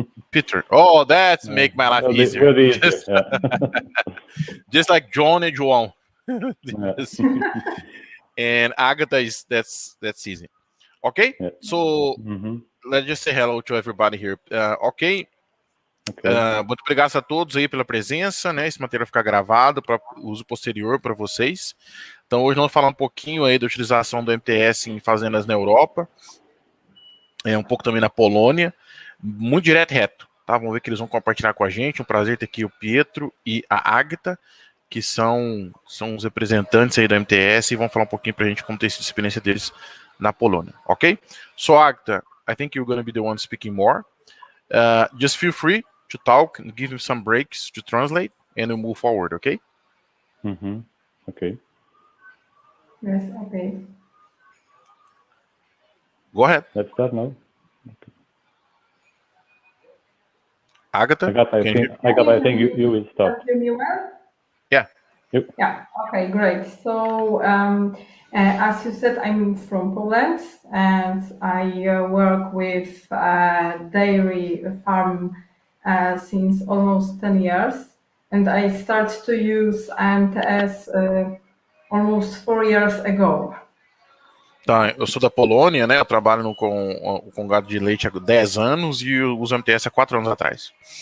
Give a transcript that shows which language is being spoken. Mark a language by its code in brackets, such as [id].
[en] Peter. Oh, that's make my life easier. Very easier. Just like John and João. Yeah. And Agata that's easy. Okay. Yeah. So let's just say hello to everybody here. Ok. [pt] Muito obrigado a todos aí pela presença, né? Esse material ficar gravado para uso posterior para vocês. Então hoje nós vamos falar um pouquinho aí da utilização do MTS em fazendas na Europa, um pouco também na Polônia, muito direto e reto, tá? Vamos ver que eles vão compartilhar com a gente. Um prazer ter aqui o Pietro e a Agata, que são os representantes aí do MTS, e vão falar um pouquinho pra gente como tem sido a experiência deles na Polônia, ok? [en] So Agata, I think you're going to be the one speaking more. Just feel free to talk and give me some breaks to translate, and we'll move forward, okay? Okay. Yes, okay. Go ahead. Let's start now. Okay. Agata, I think you will start. Hear me well? Yeah. Yep. Yeah. Okay. Great. So, as you said, I'm from Poland, and I work with dairy farm since almost 10 years, and I started to use MTS almost 4 years ago. [pt] Tá, eu sou da Polônia, né? Eu trabalho com gado de leite há 10 anos e eu uso MTS há 4 anos atrás.